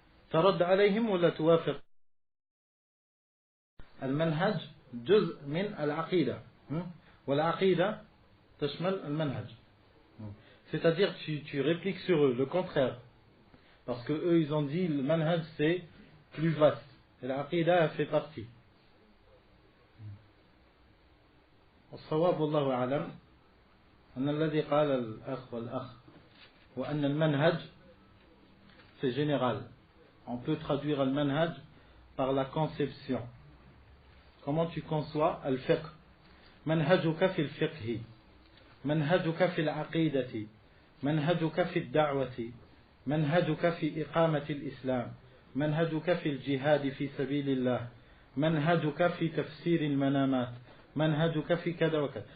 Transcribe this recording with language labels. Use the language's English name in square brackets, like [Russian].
[Arabic] ترد عليهم ولا توافق؟ المنهج جزء من العقيدة والعقيدة تشمل المنهج. [French] C'est-à-dire tu répliques sur eux le contraire. Parce que eux ils ont dit le manhaj c'est plus vaste et l'aqida fait partie. [Arabic] والصواب والله أعلم أن الذي قال الأخ والأخ وأن المنهج [French] c'est général. On peut traduire le manhaj par la conception. Comment tu conçois al-fiqh? [Arabic] منهجك في الفقه منهجك في العقيدة منهجك في الدعوة منهجك في إقامة الإسلام منهجك في الجهاد في سبيل الله منهجك في تفسير المنامات منهجك في كذا وكذا.